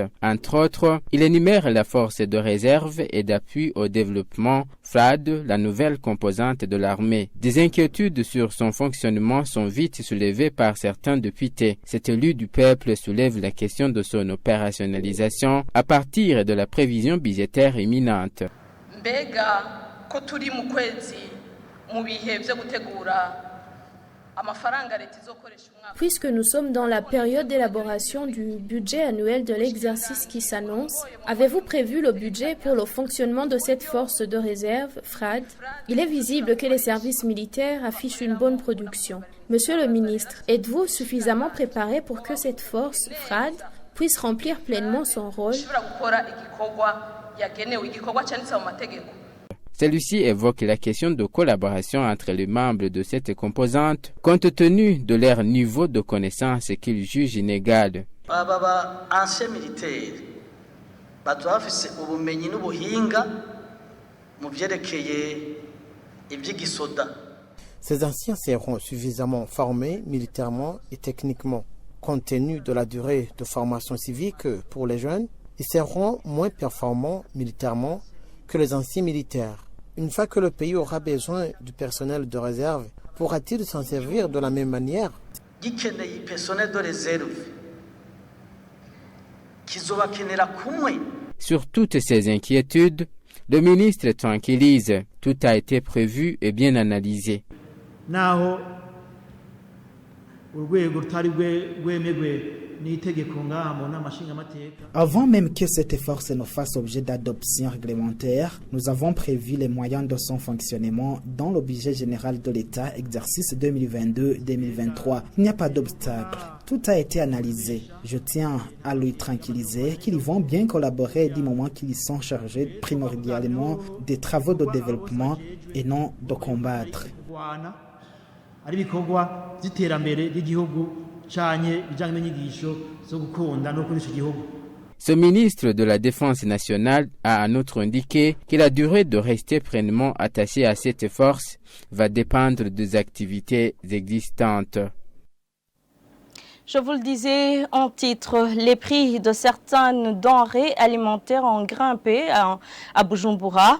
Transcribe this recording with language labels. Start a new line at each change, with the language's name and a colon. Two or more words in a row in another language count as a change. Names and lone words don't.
French: Entre autres, il énumère la force de réserve et d'appui au développement FRAD, la nouvelle composante de l'armée. Des inquiétudes sur son fonctionnement sont vite soulevées par certains députés. Cet élu du peuple soulève la question de son opérationnalisation à partir de la prévision budgétaire imminente.
Rundi: Mbega ko turi mu kwezi mu bihe byo gutegura amafaranga leta izokoresha umwaka.
French: Puisque nous sommes dans la période d'élaboration du budget annuel de l'exercice qui s'annonce, avez-vous prévu le budget pour le fonctionnement de cette force de réserve, FRAD? Il est visible que les services militaires affichent une bonne production. Monsieur le ministre, êtes-vous suffisamment préparé pour que cette force, FRAD, puisse remplir pleinement son rôle? Celui-ci évoque la question de collaboration entre les membres de cette composante, compte tenu de leur niveau de connaissance qu'il juge inégal.
Rundi: aba
French: ancien militaire
Rundi: bazoba bafise ubumenyi n'ubuhinga mu vyerekeye ivy'igisoda.
French: Ces anciens seront suffisamment formés militairement et techniquement. Compte tenu de la durée de formation civique pour les jeunes, ils seront moins performants militairement que les anciens militaires. Une fois que le pays aura besoin du personnel de réserve, pourra-t-il s'en servir de la même manière?
Rundi: Gikeneye
French: personnel de réserve
Rundi: kizobakenera kumwe.
French: Sur toutes ces inquiétudes, le ministre tranquillise. Tout a été prévu et bien analysé.
Rundi: Naho urwego rutari rwemegwe n'itegeko ngaha mu nama nshingamateka.
French: Avant même que cette force ne fasse objet d'adoption réglementaire, nous avons prévu les moyens de son fonctionnement dans le budget général de l'État, exercice 2022-2023. Il n'y a pas d'obstacle. Tout a été analysé. Je tiens à lui tranquilliser qu'ils vont bien collaborer du moment qu'ils sont chargés primordialement des travaux de développement et non de combattre.
Rundi: Ari bikorwa by'iterambere ry'igihugu canye bijanye n'inyigisho zo gukunda no kurisha igihugu.
French: Ce ministre de la Défense nationale a en outre indiqué que la durée de rester pleinement attaché à cette force va dépendre des activités existantes. Je vous le disais en titre, les prix de certaines denrées alimentaires ont grimpé à Bujumbura.